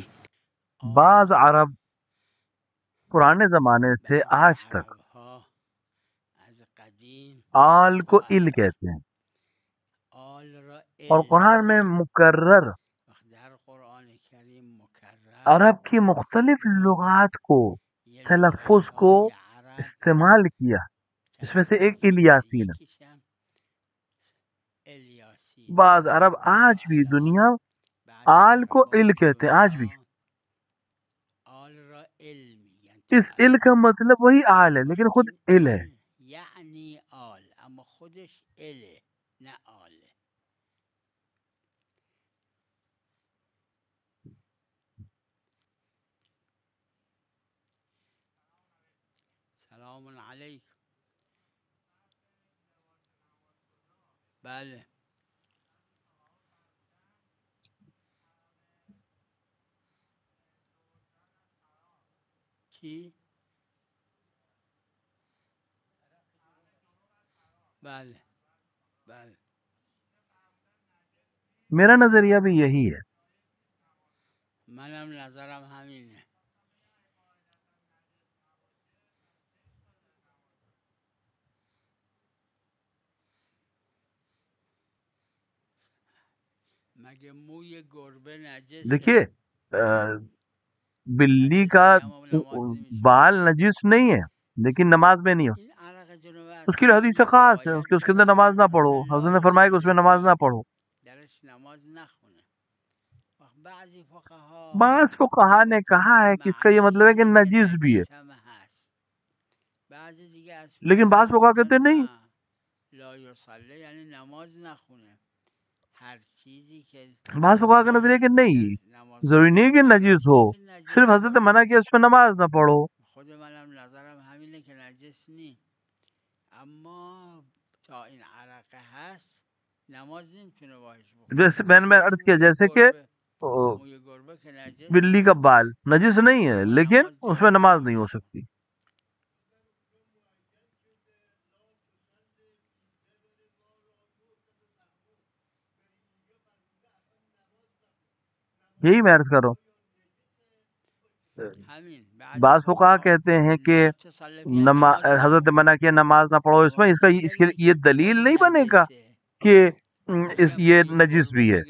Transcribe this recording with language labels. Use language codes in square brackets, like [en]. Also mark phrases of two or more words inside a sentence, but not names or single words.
[ur] بعض عرب پرانے زمانے سے آج تک آل کو ال کہتے ہیں، اور قرآن میں مکرر عرب کی مختلف لغات کو تلفظ کو استعمال کیا، اس میں سے ایک الیاسین ہے. بعض عرب آج بھی دنیا آل کو ال کہتے ہیں، آج بھی. اس ال کا مطلب وہی آل ہے لیکن خود ال ہے. [fa] یعنی آل اما خودش اله نه آله. [ar] سلام علیکم. [fa] بله کی؟ بله بله. [ur] میرا نظریہ بھی یہی ہے. [fa] منم نظرم همینه. مگه موی گربه نجسه؟ [ur] دیکھیے بلی کا بال نجس نہیں ہے لیکن نماز میں نہیں ہو. اس کی حدیث خاص ہے، اس کے اندر نماز نہ پڑھو. حضرت نے فرمایا کہ اس میں نماز نہ پڑھو. [fa] درش نماز نخونه. بعضی [ur] بعض فقہا نے کہا ہے کہ اس کا یہ مطلب ہے کہ نجس بھی ہے، [fa] بعضی دیگه از [ur] لیکن بعض فقہا کہتے ہیں نہیں، [ar] لا یصلی [fa] یعنی نماز نخونه. ہر چیزی که [ur] بعض فقہا کا نظریہ کہ نہیں، ضروری نہیں کہ نجس ہو، صرف حضرت نے منع کیا اس میں نماز نہ پڑھو. [fa] خود منم نظرم همینه که نجس نی، اما تا این عرقه هست نماز نمیتونه باش بخونه. [ur] جیسے میں نے عرض کیا جیسے کہ [fa] موی گربه که نجس [ur] بلی کا بال نجس نہیں ہے لیکن اس میں نماز نہیں ہو سکتی. یہی میں عرض کر رہا ہوں. بعض فقہا کہتے ہیں کہ حضرت نے منع کیا نماز نہ پڑھو اس میں، اس کے یہ دلیل نہیں بنے گا کہ یہ نجس بھی ہے.